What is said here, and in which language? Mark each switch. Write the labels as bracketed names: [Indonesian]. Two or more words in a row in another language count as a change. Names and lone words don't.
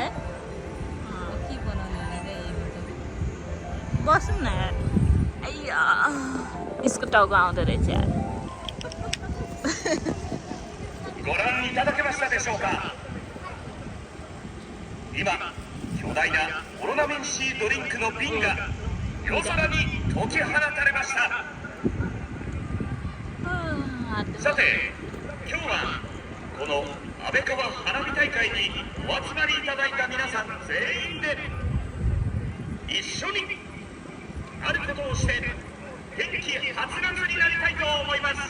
[Nepali] के बनाउने होला क्या बसौँ न यार अय्या यसको टाउको आउँदो रहेछ यार [Japanese] ご覧いただけましたでしょうか。今巨大なオロナミン C ドリンクの瓶が夜空に解き放たれました。さて今日はこの安倍川花火大会にお集まりいただいた皆さん全員で一緒にあることをして元気はつらつになりたいと思います。